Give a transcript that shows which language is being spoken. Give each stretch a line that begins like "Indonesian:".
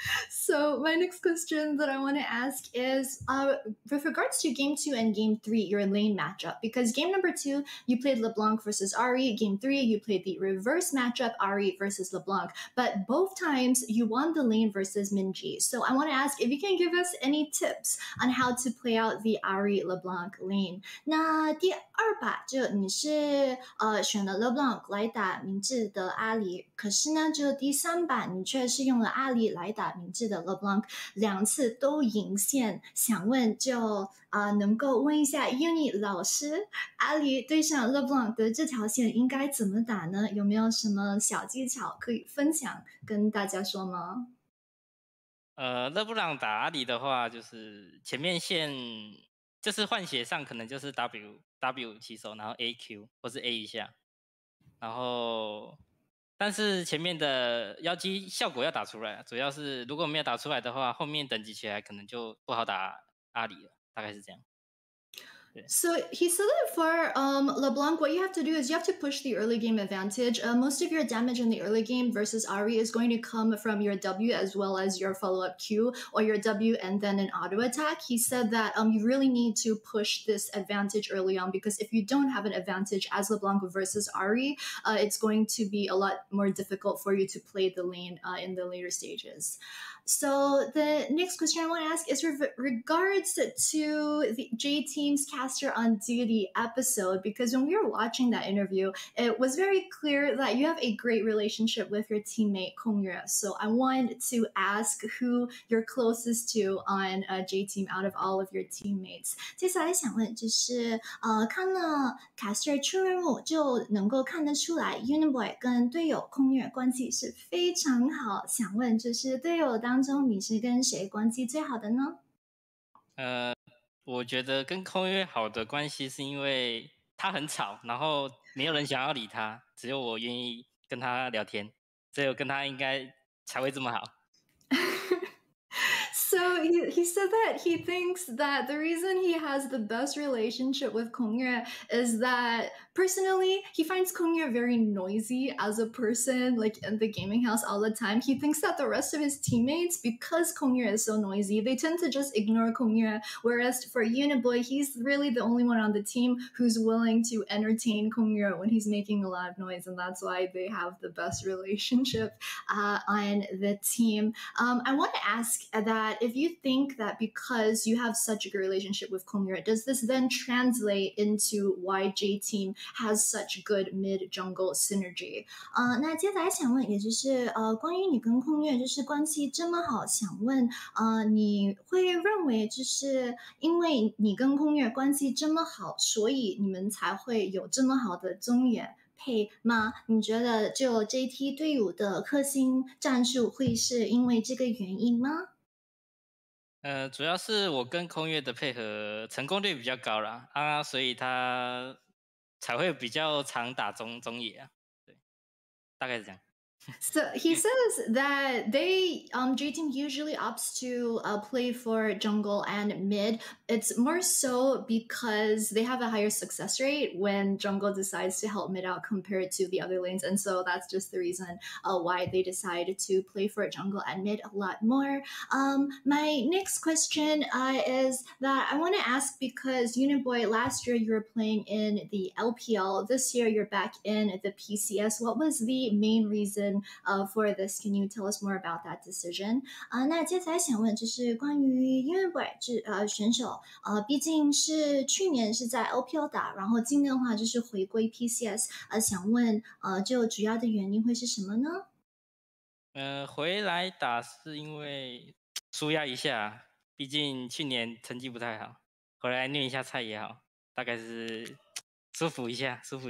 English: So my next question that I want to ask is with regards to game 2 and game 3, your lane matchup, because game number 2, you played LeBlanc versus Ahri. Game 3, you played the reverse matchup, Ahri versus LeBlanc. But both times you won the lane versus Minji. So I want to ask if you can give us any tips on how to play out the Ahri LeBlanc lane.
Chinese: 那第二把就你是选了 LeBlanc 来打明智的阿里，可是呢就第3把你却是用了阿里来打明智的 LeBlanc， 2次都赢线。想问就能够问一下 Uni 老师，阿里对上 LeBlanc 的这条线应该怎么打呢？有没有什么小技巧可以分享跟大家说吗？勒布朗打阿里的话，就是前面线就是换血上可能就是 W 起手，然后 AQ 或是 A 一下，然后但是前面的妖姬效果要打出来，主要是如果没有打出来的话，后面等级起来可能就不好打阿里了，大概是这样。
English: So he said that for LeBlanc, what you have to do is you have to push the early game advantage. Most of your damage in the early game versus Ari is going to come from your W as well as your follow-up Q, or your W and then an auto attack. He said that you really need to push this advantage early on, because if you don't have an advantage as LeBlanc versus Ari, it's going to be a lot more difficult for you to play the lane in the later stages. So the next question I want to ask is regards to the J Team's Caster on Duty episode, because when we were watching that interview, it was very clear that you have a great relationship with your teammate Kongyue. So I want to ask who you're closest to on J Team out of all of your teammates.
Chinese: 接下来想问就是看了 Caster 出任务就能够看得出来 Uniboy 跟队友Kongyue关系是非常好，想问就是队友当中你是跟谁关系最好的呢？我觉得跟空约好的关系是因为他很吵，然后没有人想要理他，只有我愿意跟他聊天，只有跟他应该才会这么好。
English: So he said that he thinks that the reason he has the best relationship with Kongyue is that personally he finds Kongyue very noisy as a person, like in the gaming house all the time. He thinks that the rest of his teammates, because Kongyue is so noisy, they tend to just ignore Kongyue, whereas for Uniboy, he's really the only one on the team who's willing to entertain Kongyue when he's making a lot of noise, and that's why they have the best relationship on the team. I want to ask that if you think that because you have such a good relationship with Kongyue, does this then translate into why J Team has such good mid jungle synergy?
Chinese: 那接下来想问，也就是关于你跟Kongyue就是关系这么好，想问你会认为就是因为你跟Kongyue关系这么好，所以你们才会有这么好的中野配吗？你觉得就 JT 队伍的克星战术会是因为这个原因吗？主要是我跟空月的配合成功率比较高啦，所以他才会比较常打中野啊，对，大概是这样。
English: So he says that they J Team usually opts to play for jungle and mid. It's more so because they have a higher success rate when jungle decides to help mid out compared to the other lanes, and so that's just the reason why they decide to play for jungle and mid a lot more. My next question is that I want to ask, because Uniboy, last year you were playing in the LPL, this year you're back in the PCS. What was the main reason for this? Can you tell us more about that decision?
Chinese: 那接下来想问就是关于Uniboy选手毕竟是去年是在 LPL 打，然后今年的话就是回归 PCS，想问就主要的原因会是什么呢？回来打是因为舒压一下，毕竟去年成绩不太好，回来虐一下菜也好，大概是舒服一下。